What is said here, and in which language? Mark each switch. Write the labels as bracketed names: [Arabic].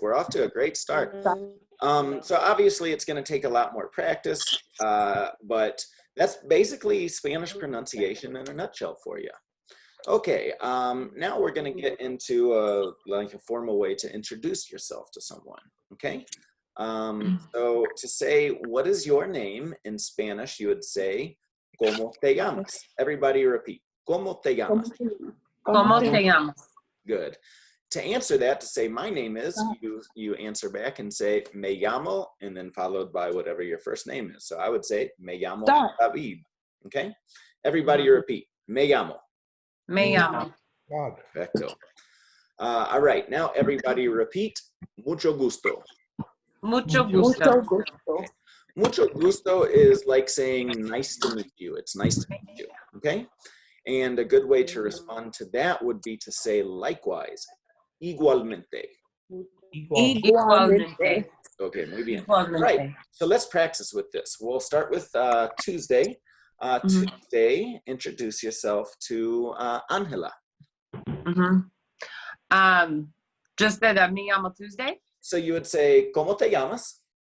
[English] We're off to a great start. So obviously it's going to take a lot more practice, but that's basically Spanish pronunciation in a nutshell for you. Okay, now we're going to get into a formal way to introduce yourself to someone, okay? So to say, what is your name in Spanish, you would say, [Spanish] ¿Cómo te llamas? [English] Everybody repeat, [Spanish] ¿Cómo te llamas? ¿Cómo te llamas? [English] Good. To answer that, to say my name is, you answer back and say [Spanish] me llamo, [English] and then followed by whatever your first name is. So I would say [Spanish] me llamo [English] David. Okay? Everybody repeat. [Spanish] Me llamo. Me llamo. [English] Perfecto. All right. Now everybody repeat. [Spanish] Mucho gusto. Mucho Mucho gusto. gusto. Mucho gusto [English] is like saying nice to meet you. It's nice to meet you. Okay? And a good way to respond to that would be to say likewise. [Spanish] Igualmente. Igualmente. Okay, muy bien. Igualmente. [English] Right, so let's practice with this. We'll start with Tuesday. Tuesday, introduce yourself to Angela. Just that [Spanish] me llamo [English] Tuesday? So you would say, [Spanish] ¿Cómo te llamas?